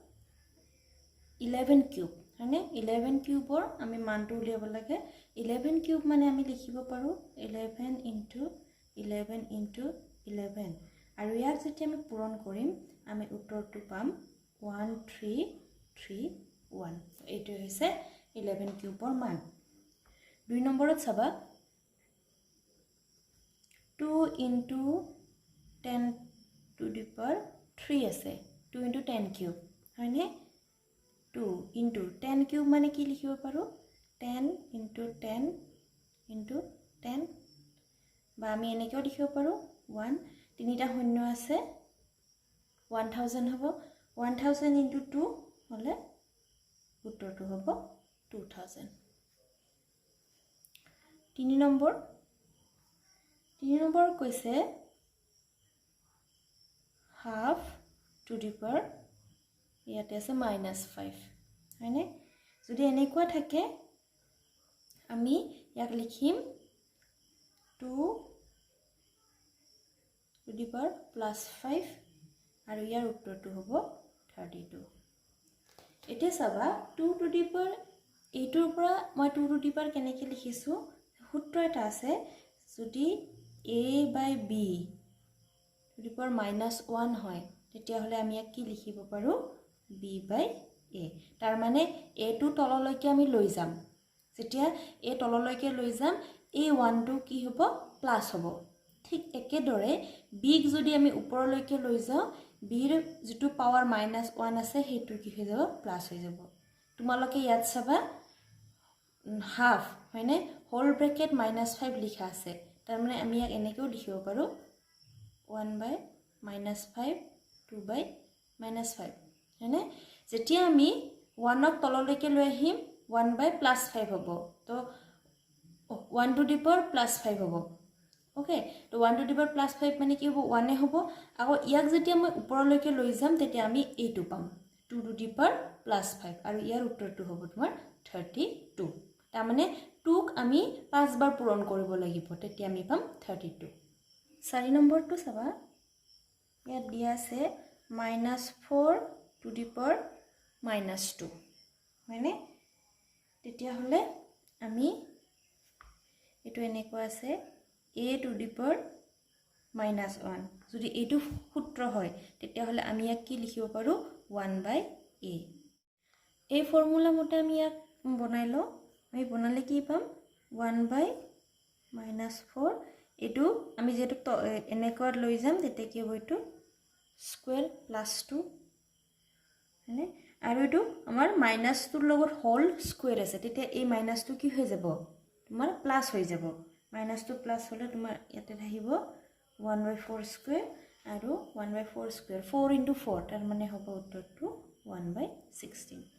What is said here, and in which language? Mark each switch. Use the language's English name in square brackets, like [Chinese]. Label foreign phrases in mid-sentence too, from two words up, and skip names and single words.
[Assamese] 11 কিউব মানে 11 কিউবৰ আমি মানটো উলিয়াব লাগে 11 কিউব মানে আমি লিখিব পাৰো 11 * 11 আৰু ইয়াক যেতিয়া আমি পূৰণ কৰিম আমি উত্তৰটো পাম 1331 এইটো হৈছে 11 কিউবৰ মান 2 নম্বৰত চাবা 2 * 10 to [English] the power [Assamese] 3 আছে 2 * 10 কিউব হয়নে 2 * 10 কিউব মানে কি লিখিব পাৰো 10 * 10 * 10 বা আমি এনেকৈ লিখিব পাৰো 1 তিনিটা শূন্য আছে 1000 হ'ব 1000 * 2 হলে উত্তৰটো হ'ব 2000 3 নম্বৰ কৈছে [English] half to the power [Assamese] ইয়াতে আছে -5 হয়নে যদি এনেকুৱা থাকে আমি ইয়াক লিখিম [English] 2 to the power [Assamese] +5 আৰু ইয়াৰ উত্তৰটো হ'ব 32 এতিয়া চাবা [English] 2 to the power [Assamese] এইটোৰ পৰা মই [English] 2 to the power [Assamese] কেনেকৈ লিখিছো সূত্ৰ এটা আছে যদি [English] a/b to the power [Assamese] -1 হয় তেতিয়াহলে আমি ইয়াক কি লিখিব পাৰো b/a তাৰ মানে a টো তললৈকে আমি লৈ যাম যেতিয়া a তললৈকে লৈ যাম এই 1 টো কি হ'ব প্লাস হ'ব ঠিক একেদৰে b ক যদি আমি ওপৰলৈকে লৈ যাওঁ b ৰ যেটো পাৱাৰ -1 আছে হেতু কি হৈ যাব প্লাস হৈ যাব তোমালোকে ইয়াত চাবা হাফ মানে [English] whole bracket [Assamese] -5 লিখা আছে তাৰ মানে আমি ইয়াক এনেকৈ লিখিব পাৰো 1/-5 2/-5 হয়নে যেতিয়া আমি 1 ক তললৈকে লৈ আহিম 1/+5 হ'ব তো [English] 1 to the power [Assamese] +5 হ'ব ওকে তো [English] 1 to the power [Assamese] +5 মানে কি হ'ব 1 এ হ'ব আকৌ ইয়াক যেতিয়া মই ওপৰলৈকে লৈ যাম তেতিয়া আমি এইটো পাম [English] 2 to the power [Assamese] +5 আৰু ইয়াৰ উত্তৰটো হ'ব তোমাৰ 32 তাৰ মানে 2 ক আমি 5 বাৰ পূৰণ কৰিব লাগিব তেতিয়া আমি পাম 32 4 নম্বৰটো চাবা ইয়াত দিয়া আছে [English] -4 to the power [Assamese] -2 হয়নে তেতিয়া হলে আমি এটো এনেকুৱা আছে [English] a to the power [Assamese] -1 যদি এটো সূত্ৰ হয় তেতিয়া হলে আমি ইয়াক কি লিখিব পাৰো 1/a এই ফৰ্মুলা মতে আমি ইয়াক বনাই লও আমি বনালে কি পাম 1/-4 এটো আমি যেটো এনেকুৱা লৈ যাম তেতিয়া কি হ'ব এটো স্কয়াৰ +2 হয়নে আৰু এটো আমাৰ -2 লগত [English] whole square [Assamese] আছে তেতিয়া এই -2 কি হৈ যাব তোমাৰ প্লাস হৈ যাব -2 প্লাস হলে তোমাৰ ইয়াতে থাকিব 1/4 স্কয়াৰ আৰু 1/4 স্কয়াৰ 4 * 4 তাৰ মানে হ'ব উত্তৰটো 1/16